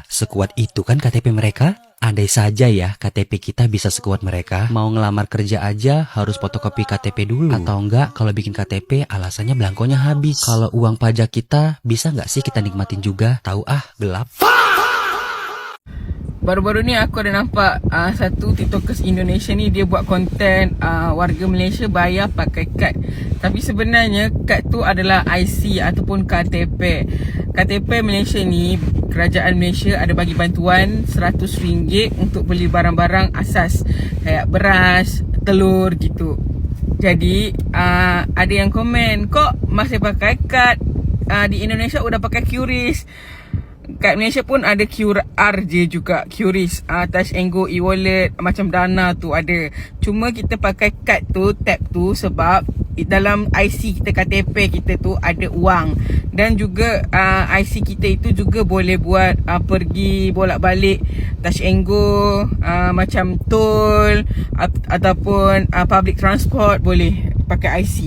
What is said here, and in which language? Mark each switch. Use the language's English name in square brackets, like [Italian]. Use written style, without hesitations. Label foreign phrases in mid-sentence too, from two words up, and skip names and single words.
[Indonesian] Sekuat itu kan KTP mereka? Andai saja ya KTP kita bisa sekuat mereka, mau ngelamar kerja aja harus fotokopi KTP dulu. Atau enggak, kalau bikin KTP alasannya belangkonya habis. Kalau uang pajak kita bisa nggak sih kita nikmatin juga? Tahu gelap. [Malay] Baru-baru ni aku ada nampak satu TikTokers Indonesia ni dia buat konten warga Malaysia bayar pakai kad. Tapi sebenarnya kad tu adalah IC ataupun KTP. KTP Malaysia ni, kerajaan Malaysia ada bagi bantuan RM100 untuk beli barang-barang asas kayak beras, telur gitu. Jadi ada yang komen, kok masih pakai kad? Di Indonesia udah pakai QRIS. Kat Malaysia pun ada QRJ juga, QRIS, Touch and Go, e-wallet, macam Dana tu ada. Cuma kita pakai kad tu, tap tu sebab dalam IC kita, KTP kita tu ada wang. Dan juga IC kita itu juga boleh buat pergi bolak-balik Touch and Go, macam tol ataupun [English] public transport [Malay] boleh pakai IC.